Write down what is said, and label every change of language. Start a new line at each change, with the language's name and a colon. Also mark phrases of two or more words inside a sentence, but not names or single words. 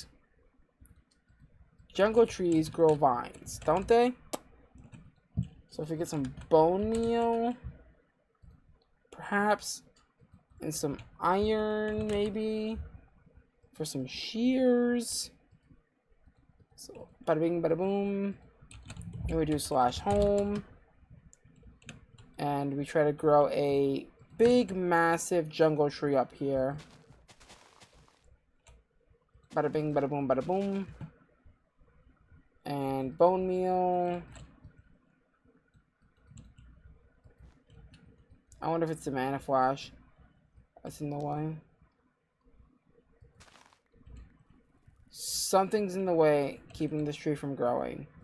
English: Jungle trees grow vines, don't they? So if we get some bone meal, perhaps, and some iron, maybe, for some shears. So, bada bing, bada boom. And we do /home. And we try to grow a big, massive jungle tree up here. Bada bing, bada boom, bada boom. And bone meal. I wonder if it's the mana flash that's in the way. Something's in the way keeping this tree from growing.